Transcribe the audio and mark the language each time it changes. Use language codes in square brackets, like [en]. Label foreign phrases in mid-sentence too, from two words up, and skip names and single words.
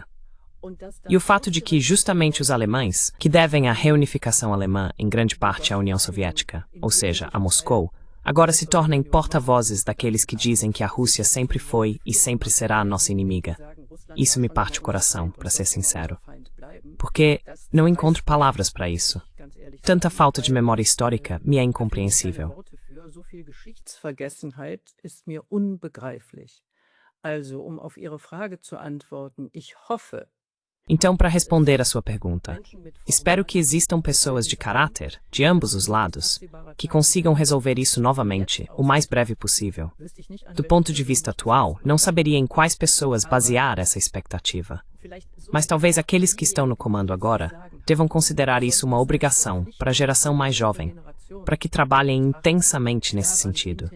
[pt] E o fato de que justamente os alemães, que devem a reunificação alemã em grande parte à União Soviética, ou seja, a Moscou, agora se tornem porta-vozes daqueles que dizem que a Rússia sempre foi e sempre será a nossa inimiga. Isso me parte o coração, para ser sincero. Porque não encontro palavras para isso. Tanta falta de memória histórica me é incompreensível. [de] So viel Geschichtsvergessenheit ist mir unbegreiflich. Also, auf Ihre Frage zu antworten, ich hoffe, [pt] Então, para responder a sua pergunta, espero que existam pessoas de caráter, de ambos os lados, que consigam resolver isso novamente, o mais breve possível. Do ponto de vista atual, não saberia em quais pessoas basear essa expectativa. Mas talvez aqueles que estão no comando agora devam considerar isso uma obrigação para a geração mais jovem, para que trabalhem intensamente nesse sentido.